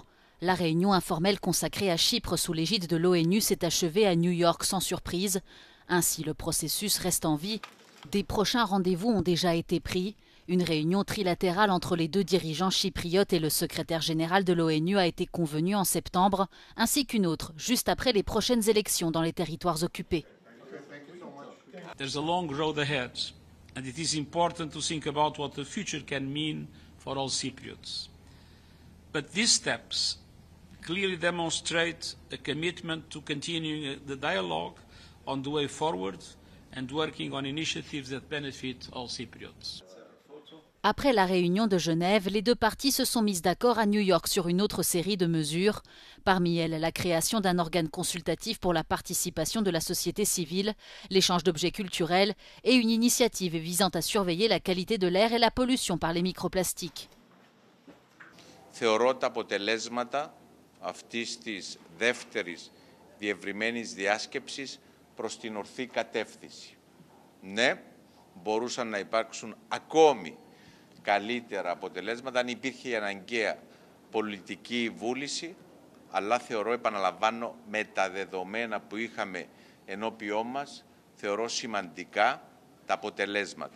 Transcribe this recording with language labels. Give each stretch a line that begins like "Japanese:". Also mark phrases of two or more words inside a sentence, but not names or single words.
French: La réunion informelle consacrée à Chypre sous l'égide de l'ONU s'est achevée à New York sans surprise. Ainsi, le processus reste en vie. Des prochains rendez-vous ont déjà été pris. Une réunion trilatérale entre les 2 dirigeants chypriotes et le secrétaire général de l'ONU a été convenue en septembre, ainsi qu'une autre, juste après les prochaines élections dans les territoires occupés.
English: There's a long road ahead, and it is important to think about what the future can mean for all Cypriots. But these steps clearly demonstrate a commitment to continuing the dialogue on the way forward and working on initiatives that benefit all Cypriots.
French: Après la réunion de Genève, les 2 parties se sont mises d'accord à New York sur une autre série de mesures. Parmi elles, la création d'un organe consultatif pour la participation de la société civile, l'échange d'objets culturels et une initiative visant à surveiller la qualité de l'air et la pollution par les microplastiques.
Greek: Θεωρώ τα αποτελέσματα αυτής της δεύτερης διευρυμένης διάσκεψης προς την ορθή κατεύθυνση. Ναι, μπορούσαν να υπάρξουν ακόμη καλύτερα αποτελέσματα αν υπήρχε η αναγκαία πολιτική βούληση, αλλά θεωρώ, επαναλαμβάνω, με τα δεδομένα που είχαμε ενώπιό μας, θεωρώ σημαντικά τα αποτελέσματα.